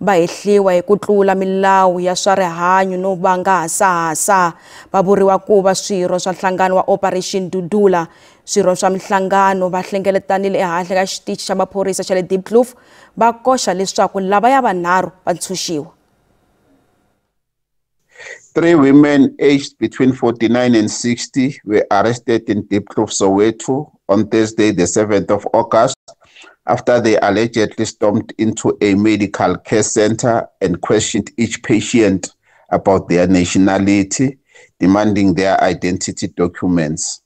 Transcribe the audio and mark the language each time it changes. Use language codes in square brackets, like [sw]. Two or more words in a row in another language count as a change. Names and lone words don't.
[ts] va hehliwa hi ku tlula milawu ya swa rihanyu no va nga hasahasa. Va vuriwa ku va swirho swa nhlangano wa Operation Dudula. Swirho swa mihlangano va hlengeletanile ehansi ka xitichi xa maphorisa xa le Diepkloof va koxa leswaku lava ya vanharhu va ntshunxiwa. [en] 3 women aged between 49 and 60 were arrested in Diepkloof, Soweto on Thursday, the 7th of August, after they allegedly stormed into a medical care center and questioned each patient about their nationality, demanding their identity documents.